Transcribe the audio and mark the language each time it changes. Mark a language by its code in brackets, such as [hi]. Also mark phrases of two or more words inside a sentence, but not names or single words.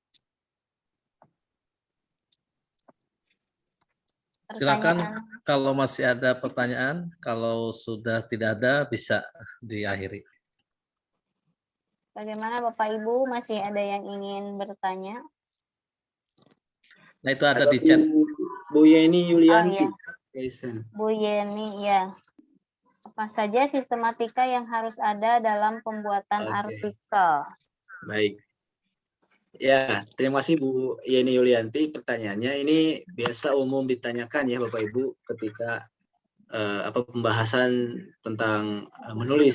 [id] Silakan Pertanyaan. kalau masih ada pertanyaan, kalau sudah tidak ada bisa diakhiri. Bagaimana Bapak Ibu, masih ada yang ingin bertanya? Nah, itu ada di chat. Bu Yeni Yulianti. Oh, iya. Bu Yeni, ya. Apa saja sistematika yang harus ada dalam pembuatan artikel? Baik. Ya, terima kasih Bu Yeni Yulianti pertanyaannya. Ini biasa umum ditanyakan ya Bapak Ibu ketika pembahasan tentang menulis.